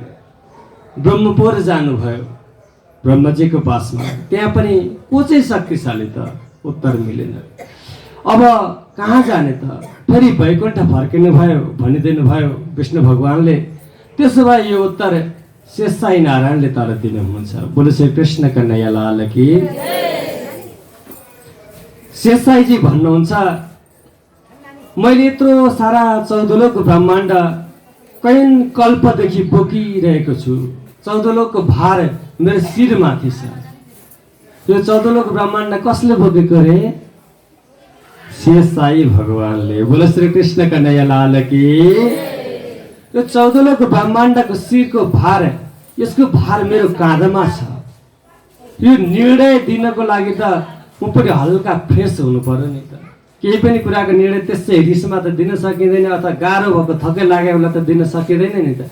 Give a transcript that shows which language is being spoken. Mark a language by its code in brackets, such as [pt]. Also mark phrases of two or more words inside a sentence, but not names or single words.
[ne] ब्रह्मपुर जानुभयो, ब्रह्मजीको पासमा, त्यहाँ पनि को चाहिँ शक्तिशाली त? उत्तर मिलेन। अब कहाँ जाने त? फेरि वैकुण्ठ फर्किनु भयो भनिदिनु भयो विष्णु भगवानले। त्यसो भए यो उत्तर शेषसाई नारायणले तर दिनुहुन्छ। [hi] बोलो श्री कृष्ण कन्हैया लाल की। [ne] शेषसाईजी भन्नुहुन्छ मैले यत्रो सारा 14 लोक ब्रह्माण्ड कैयन कल्पदेखि बोकिरहेको छु, 14 लोकको भार मेरो शिरमाथि छ। यो 14 लोक ब्रह्माण्ड कसले बोकेको रे? शेषसाई भगवानले। [hi] बोलो श्री कृष्ण कन्हैया लाल की। [ne] यो 14 लोक ब्रह्माण्डको शिरको भार, यसको भार मेरो काँधमा छ। यो निर्णय दिनको लागि त म पनि हल्का फ्रेस हुनु पर्यो नि त। केही पनि कुराको निर्णय त्यसै रिसमा त दिन सकिँदैन, अथवा गाह्रो भएको थकै लाग्यो बेला त दिन सकिँदैन नि त।